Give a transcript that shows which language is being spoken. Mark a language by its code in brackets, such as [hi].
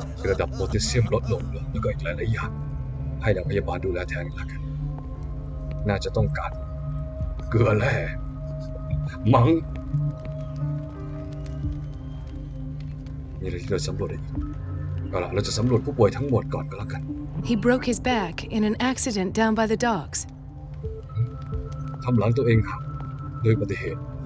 [th] ระดับโพแทสเซียมลดลงแล้วก็อีกหลายๆอย่างให้นางพยาบาลดูแลแทนละกันน่าจะต้องการเกลือแร่มั้งมีอะไรที่เราสำรวจได้อีกเอาล่ะเราจะสำรวจผู้ป่วยทั้งหมดก่อนก็แล้วกัน [en] He broke his back in an accident down by the docks. [th] ทำหลังตัวเองหักโดยอุบัติเหตุ